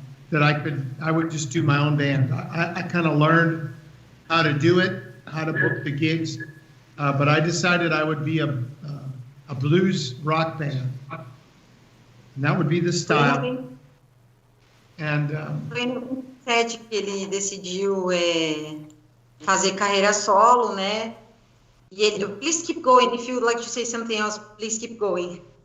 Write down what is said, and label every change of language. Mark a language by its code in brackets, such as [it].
[en] That I would just do my own band. I kind of learned how to do it, how to book the gigs, but I decided I would be a blues rock band, and that would be the style. And [pt] foi em 2007 que ele decidiu fazer carreira solo, né? E ele, [en] please keep going. If you would like to say something else, please keep going.